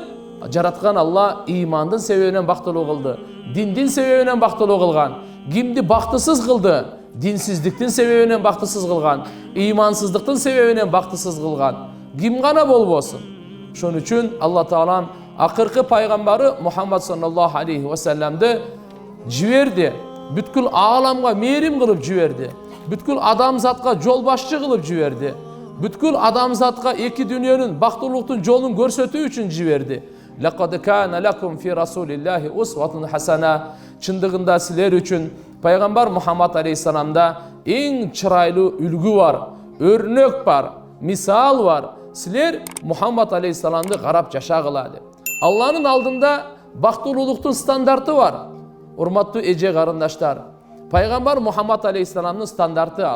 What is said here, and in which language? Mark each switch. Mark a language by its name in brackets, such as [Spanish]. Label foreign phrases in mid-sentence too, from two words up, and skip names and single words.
[Kyrgyz] Жараткан Алла имандын себебинен бактылуу кылды, диндин себебинен бактылуу кылган. Кимди бактысыз кылды? Динсиздиктин себебинен бактысыз кылган, имансыздыктын себебинен бактысыз кылган. Ким гана болбосун. Ошон үчүн Алла Таалам акыркы пайгамбары Мухаммад [Arabic] صلى الله عليه وسلم [Kyrgyz] жиберди. Бүткүл ааламга мээрим кылып жиберди. Бүткүл адамзатка жол башчы кылып жиберди. Бүткүл адамзатка эки дүйнөнүн бактылуулуктун жолун көрсөтүү үчүн жиберди. [Arabic] لقد كان لكم في رسول الله أسوة حسنة. [Kyrgyz] Чындыгында силер үчүн пайгамбар Мухаммад алейхиссаламда эң чырайлуу үлгү бар, өрнөк бар, мисал бар. Силер Мухаммад алейхиссаламды карап жашагыла деп. Алланын алдында бактылуулуктун стандарты бар. Урматтуу эже карындаштар, пайгамбар Мухаммад алейхиссаламдын стандарты ал.